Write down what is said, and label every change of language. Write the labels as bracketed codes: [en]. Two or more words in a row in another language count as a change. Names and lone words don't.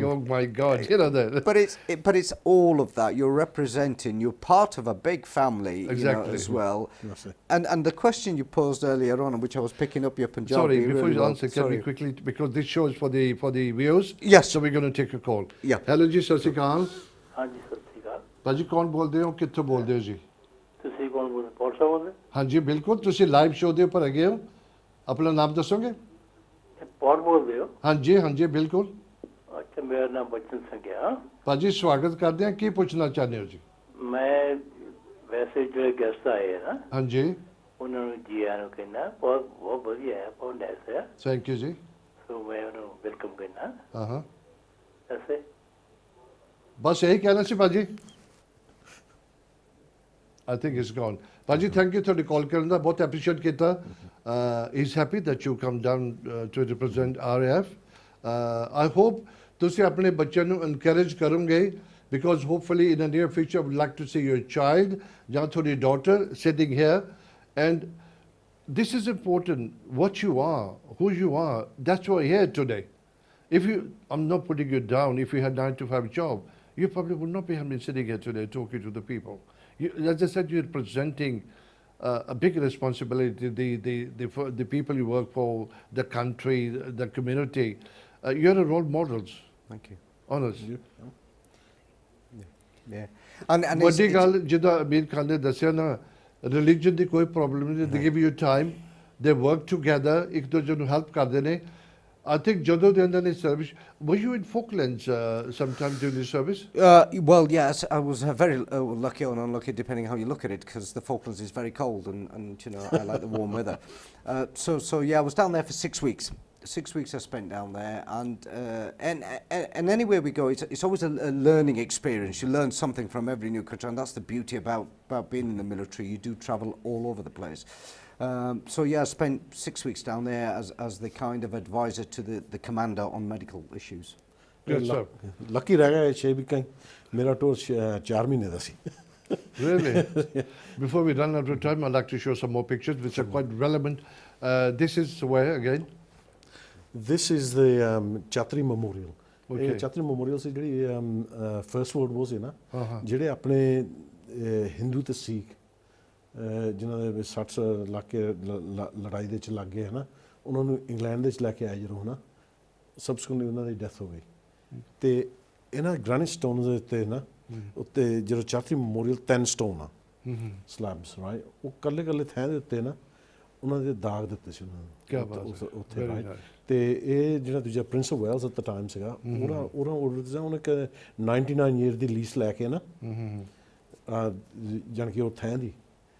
[en] Oh my God, that. But it's all of that. You're representing. You're part of a big family, Exactly. as well. And the question you posed earlier on, which I was picking up your Punjabi. Sorry, before really you well. answer, can we quickly, because this show is for the viewers. Yes. So we're going to take a call. Yeah. Hello ji, Sri Akaal. [pa] ਹਾਂ ਜੀ ਸਤ ਸ੍ਰੀ ਅਕਾਲ ਭਾਜੀ ਕੌਣ ਬੋਲਦੇ ਹੋ ਕਿੱਥੋਂ ਬੋਲਦੇ ਹੋ ਜੀ ਤੁਸੀਂ ਕੌਣ ਬੋਲਦੇ ਪੌਲ ਸਾਹਿਬ ਬੋਲਦੇ ਹਾਂਜੀ ਬਿਲਕੁਲ ਤੁਸੀਂ ਲਾਈਵ ਸ਼ੋਅ ਦੇ ਉੱਪਰ ਹੈਗੇ ਹੋ ਆਪਣਾ ਨਾਮ ਦੱਸੋਗੇ ਪੌਲ ਬੋਲਦੇ ਹੋ ਹਾਂਜੀ ਹਾਂਜੀ ਬਿਲਕੁਲ ਅੱਛਾ ਮੇਰਾ ਨਾਮ ਬਚਨ ਸਿੰਘ ਹੈ ਭਾਜੀ ਸਵਾਗਤ ਕਰਦੇ ਹਾਂ ਕੀ ਪੁੱਛਣਾ ਚਾਹੁੰਦੇ ਹੋ ਜੀ ਮੈਂ ਵੈਸੇ ਜਿਹੜੇ ਗੈਸਟ ਆਏ ਹੈ ਨਾ ਹਾਂਜੀ ਉਹਨਾਂ ਨੂੰ ਜੀ ਆਇਆਂ ਨੂੰ ਕਹਿੰਦਾ ਬਹੁਤ ਵਧੀਆ ਹੈ ਬਹੁਤ ਨਾਈਸ ਹੈ [en] thank you [pa] ਜੀ ਸੋ ਮੈਂ ਉਹਨੂੰ ਵੈਲਕਮ ਕਹਿੰਦਾ ਹਾਂ ਐਸੇ ਬਸ ਇਹੀ ਕਹਿਣਾ ਸੀ ਭਾਜੀ [en] I think it's gone. Paji, thank you for the call. [pa] Karanda, बहुत appreciate kita. [en] He's happy that you come down to represent RAF. I hope [pa] ਤੁਸੀ ਅਪਣੇ ਬੱਚਿਆਂ ਨੂੰ encourage ਕਰੋਗੇ [en] because hopefully in the near future I would like to see your child, [hi] या थोड़ी [en] daughter sitting here, and this is important. What you are, who you are, that's why you're here today. I'm not putting you down. If you had 9 to 5 job, you probably would not be sitting here today talking to the people. As I said, you're representing a big responsibility, the people you work for, the country, the community. You're a role models. Thank you. Honest. Yeah. And [pa] ਵੱਡੀ ਗੱਲ ਜਿੱਦਾਂ ਅਮੀਰ ਖਾਨ ਨੇ ਦੱਸਿਆ ਨਾ ਰਿਲੀਜਨ ਦੀ ਕੋਈ ਪ੍ਰੋਬਲਮ ਨਹੀਂ [en] they give you time, they work together, [pa] ਇੱਕ ਦੂਜੇ ਨੂੰ ਹੈਲਪ ਕਰਦੇ ਨੇ [en] I think [pa] ਜਦੋਂ ਦੇ ਅੰਦਰ ਨੇ [en] service, were you in Falklands sometime during the service? Well, yes, I was very lucky or unlucky, depending how you look at it, because the Falklands is very cold, and I like the warm weather. So yeah, I was down there for 6 weeks. 6 weeks I spent down there, and anywhere we go, it's always a learning experience. You learn something from every new country, and that's the beauty about being in the military. You do travel all over the place. So yeah, I spent 6 weeks down there as the kind of advisor to the commander on medical issues. Good, sir. [pa] Lucky ਰਹਿ ਗਿਆ 6 ਵੀਕਾਂ ਮੇਰਾ ਟੂਰ 4 ਮਹੀਨੇ ਦਾ ਸੀ [en] Really? Before we run out of time, I'd like to show some more pictures which are quite relevant. This is where again? This is the Chatri Memorial. Okay. [pa] Chatri Memorial ਸੀ ਜਿਹੜੀ [en] First World War [pa] ਸੀ ਨਾ ਜਿਹੜੇ ਆਪਣੇ ਹਿੰਦੂ ਤੇ ਸਿੱਖ ਜਿਨ੍ਹਾਂ ਦੇ 60 ਇਲਾਕੇ ਲੜਾਈ ਦੇ ਵਿੱਚ ਲੱਗ ਗਏ ਹੈ ਨਾ ਉਹਨਾਂ ਨੂੰ ਇੰਗਲੈਂਡ ਦੇ ਵਿੱਚ ਲੈ ਕੇ ਆਏ ਜਦੋਂ ਹੈ ਨਾ ਸਬਸਕੁਐਂਟਲੀ ਉਹਨਾਂ ਦੀ ਡੈਥ ਹੋ ਗਈ ਤੇ ਇਹਨਾਂ [en] granite stones [pa] ਦੇ ਉੱਤੇ ਨਾ ਉੱਤੇ ਜਿਹੜਾ ਚਾਤਰੀ ਮੈਮੋਰੀਅਲ 10 ਸਟੋਨ ਆ ਸਲੈਬਸ ਰਾਈਟ ਉਹ ਕੱਲੇ ਕੱਲੇ ਥਾਂ ਦੇ ਉੱਤੇ ਨਾ ਉਹਨਾਂ ਦੇ ਦਾਗ ਦਿੱਤੇ ਸੀ ਉਹਨਾਂ ਨੂੰ ਉੱਥੇ ਰਾਈਟ ਤੇ ਇਹ ਜਿਹੜਾ ਦੂਜਾ [en] Prince of Wales at the time [pa] ਸੀਗਾ ਉਹਨਾਂ ਆਰਡਰ ਦਿੱਤਾ ਉਹਨੇ 99 ਈਅਰ ਦੀ ਲੀਸ ਲੈ ਕੇ ਨਾ ਜਾਣੀ ਕਿ ਉਹ ਥਾਂ ਦੀ